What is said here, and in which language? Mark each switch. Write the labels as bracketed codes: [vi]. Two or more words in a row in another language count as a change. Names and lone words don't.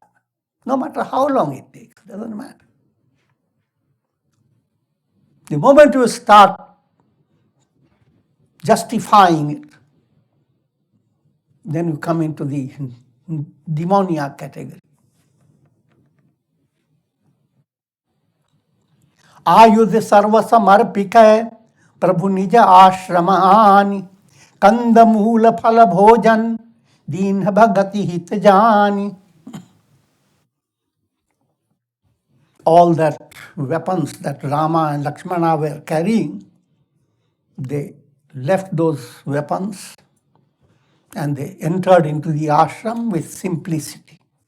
[en] No matter how long it takes, doesn't matter. The moment you start justifying it, then you come into the demoniac category. [awa] आयुध सर्व समर्पिक प्रभु निज आश्रमानि कंद मूल फल भोजन दीन भगति हित जानि. [en] All that weapons that Rama and Lakshmana were carrying, they left those weapons and they entered into the ashram with simplicity.